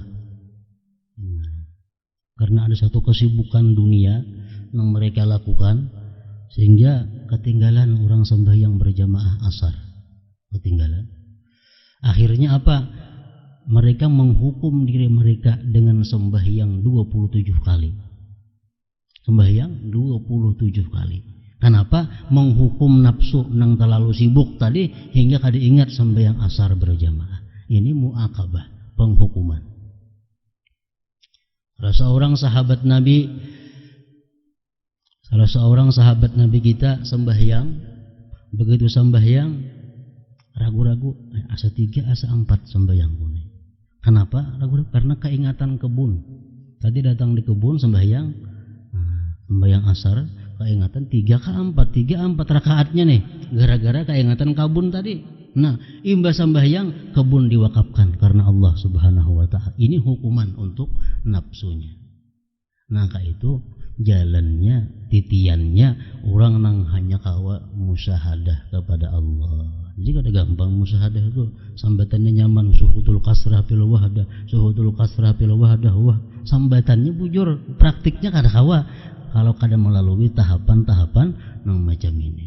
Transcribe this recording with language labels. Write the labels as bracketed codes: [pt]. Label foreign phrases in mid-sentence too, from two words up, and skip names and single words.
[id] Karena ada satu kesibukan dunia yang mereka lakukan, sehingga ketinggalan orang sembahyang berjamaah asar. Ketinggalan. Akhirnya apa? Mereka menghukum diri mereka dengan sembahyang 27 kali. Sembahyang 27 kali. Kenapa? [bjn] Menghukum nafsu nang terlalu sibuk tadi hingga kada ingat sembahyang asar berjamaah. [id] Ini muakabah, penghukuman. Salah seorang sahabat Nabi kita sembahyang, begitu sembahyang ragu-ragu, [bjn] asa 3 asa 4 sembahyang ini. [id] Kenapa ragu-ragu? [bjn] Karena keingatan kebun. Tadi datang di kebun sembahyang asar, keingatan 3 rakaatnya nih, gara-gara keingatan kebun tadi. Nah, imbas sembahyang kebun diwakafkan karena Allah [ar] Subhanahu wa ta'ala. [id] Ini hukuman untuk nafsunya. [bjn] Nah, kayak itu jalannya, titiannya orang orang nang hanya kawa musyahadah kepada Allah. Jika ada gampang musyahadah itu sambatannya nyaman, [ar] suhutul kasrah fil wahdah, suhutul kasrah fil wahdah, [bjn] wah sambatannya bujur, praktiknya kada kawa kalau kada melalui tahapan-tahapan nang macam ini.